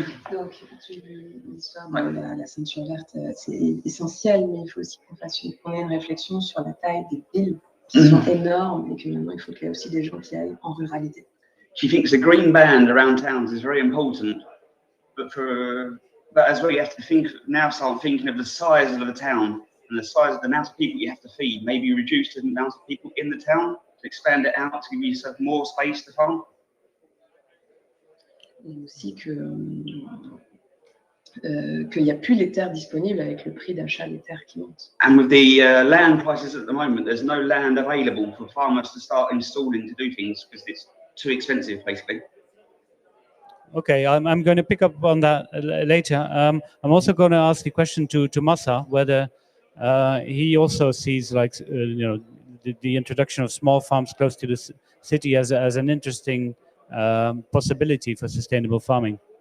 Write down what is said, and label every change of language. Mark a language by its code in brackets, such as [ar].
[fr] Donc, l'histoire de la ceinture verte, c'est essentiel, mais il faut aussi qu'on ait une réflexion sur la taille des villes qui sont énormes et que maintenant il faut qu'il y ait aussi des gens qui aillent en ruralité. [en] She thinks the green band around towns is very important, but as well you have to start thinking of the size of the town and the size of the amount of people you have to feed. Maybe reduce the amount of people in the town to expand it out to give yourself more space to farm. [fr] Et aussi qu'il n'y a plus les terres disponibles avec le prix d'achat des terres qui monte. [en] And with the land prices at the moment, there's no land available for farmers to start installing to do things because it's too expensive, basically. Okay, I'm going to pick up on that later. I'm also going to ask the question to Massa, whether he also sees, like, the introduction of small farms close to the city as an interesting possibility for sustainable farming.